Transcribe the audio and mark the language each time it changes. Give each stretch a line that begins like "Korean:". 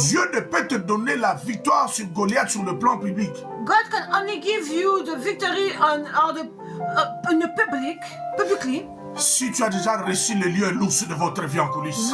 French: Dieu ne peut te donner la victoire sur Goliath sur le plan public.
English: God can only give you the victory on in the publicly
French: Si tu as déjà reçu le lion et l'ours de votre vie en coulisses.